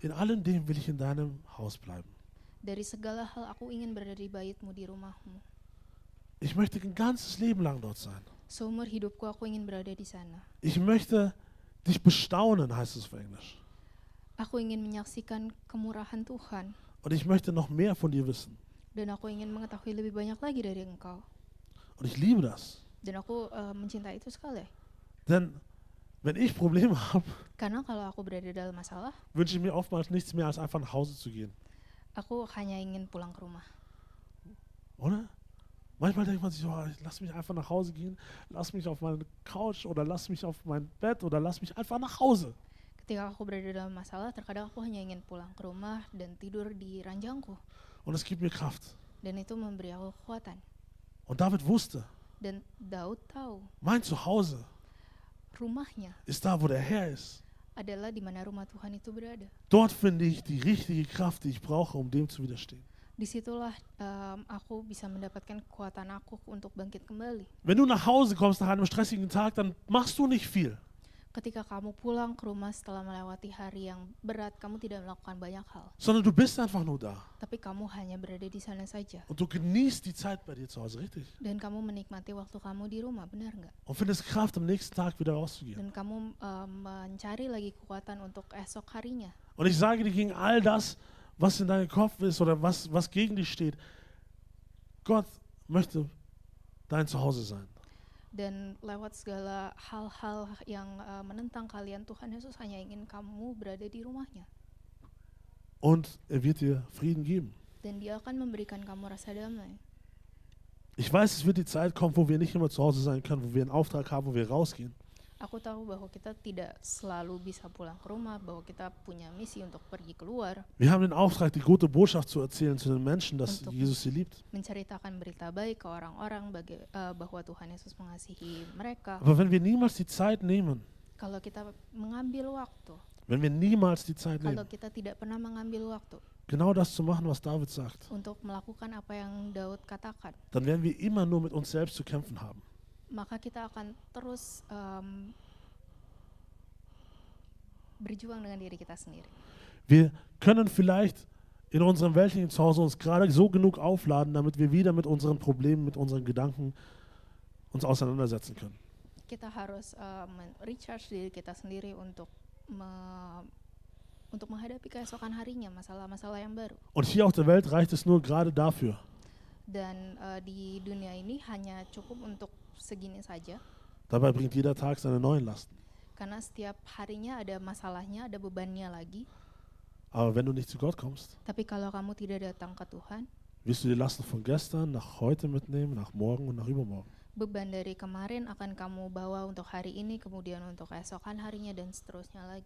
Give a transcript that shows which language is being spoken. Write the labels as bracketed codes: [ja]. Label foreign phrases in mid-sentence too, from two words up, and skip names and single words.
[de] In allem dem will ich in deinem Haus bleiben. [id] Dari segala hal aku ingin berada di baitmu, di rumahmu. [de] Ich möchte ein ganzes Leben lang dort sein. [id] Seumur hidupku aku ingin berada di sana. [de] Ich möchte dich bestaunen, heißt es auf Englisch. [id] Aku ingin menyaksikan kemurahan Tuhan. [de] Und ich möchte noch mehr von dir wissen. [id] Dan aku ingin mengetahui lebih banyak lagi dari Engkau. [de] Und ich liebe das. [id] Dan aku mencintai itu sekali. [de] Denn wenn ich Probleme habe, [id] Karena kalau aku berada dalam masalah, [de] wünsche ich mir oftmals nichts mehr, als einfach nach Hause zu gehen. [id] aku hanya ingin pulang ke rumah. [de] Oder? Manchmal denkt man sich, oh, lass mich einfach nach Hause gehen, lass mich auf meine Couch oder lass mich auf mein Bett oder lass mich einfach nach Hause. [id] Ketika aku berada dalam masalah, terkadang aku hanya ingin pulang ke rumah dan tidur di ranjangku. [de] Und es gibt mir Kraft. [id] Dan itu memberi aku kekuatan. [de] Und David wusste, [id] Dan Daud tahu [de] mein Zuhause [id] rumahnya [de] ist da, wo der Herr ist. [id] adalah di mana rumah Tuhan itu berada. [de] Dort finde ich die richtige Kraft, die ich brauche, um dem zu widerstehen. [id] Disitulah aku bisa mendapatkan kekuatan aku untuk bangkit kembali. [de] Wenn du nach Hause kommst nach einem stressigen Tag, dann machst du nicht viel. [id] Ketika kamu pulang ke rumah setelah melewati hari yang berat, kamu tidak melakukan banyak hal. [de] Sondern du bist einfach nur da. [id] Tapi kamu hanya berada di sana saja. [de] Und du genießt die Zeit bei dir zu Hause, richtig? [id] Dan kamu menikmati waktu kamu di rumah, benar nggak? [de] Und findest Kraft, am nächsten Tag wieder rauszugehen. [id] Dan kamu mencari lagi kekuatan untuk esok harinya. [de] Und ich sage dir gegen all das, was in deinem Kopf ist oder was gegen dich steht, Gott möchte dein Zuhause sein. [id] Dan lewat segala hal-hal yang menentang kalian, Tuhan Yesus hanya ingin kamu berada di rumahnya. [de] Und er wird dir Frieden geben. [id] Dan dia akan memberikan kamu rasa damai. [de] Ich weiß, es wird die Zeit kommen, wo wir nicht immer zu Hause sein können, wo wir einen Auftrag haben, wo wir rausgehen. [id] Aku tahu bahwa kita tidak selalu bisa pulang ke rumah, bahwa kita punya misi untuk pergi keluar, [de] Wir haben den Auftrag, die gute Botschaft zu erzählen zu den Menschen, dass [id] Untuk- [de] Jesus sie liebt. [id] menceritakan berita baik ke orang-orang bahwa Tuhan Yesus mengasihi mereka. [de] Aber wenn wir niemals die Zeit nehmen, [id] Kalau kita mengambil waktu, [de] wenn wir niemals die Zeit [id] kalau [de] nehmen, [id] kita tidak pernah mengambil waktu [de] genau das zu machen, was David sagt, [id] untuk melakukan apa yang Daud katakan, [de] dann werden wir immer nur mit uns selbst zu kämpfen haben. [id] maka kita akan terus berjuang dengan diri kita sendiri. [de] Wir können vielleicht in unserem weltlichen Zuhause uns gerade so genug aufladen, damit wir wieder mit unseren Problemen, mit unseren Gedanken uns auseinandersetzen können. [id] Kita harus recharge diri kita sendiri untuk menghadapi keesokan harinya, masalah-masalah yang baru. [de] Und hier auf der Welt reicht es nur gerade dafür. [id] Dan di dunia ini hanya cukup untuk segini saja, [de] Dabei bringt jeder Tag seine neuen Lasten. [id] karena setiap harinya ada masalahnya, ada bebannya lagi. [de] Aber wenn du nicht zu Gott kommst, [id] Tapi kalau kamu tidak datang ke Tuhan, [de] wirst du die Lasten von gestern nach heute mitnehmen, nach morgen und nach übermorgen. [id] beban dari kemarin akan kamu bawa untuk hari ini, kemudian untuk keesokan harinya, dan seterusnya lagi.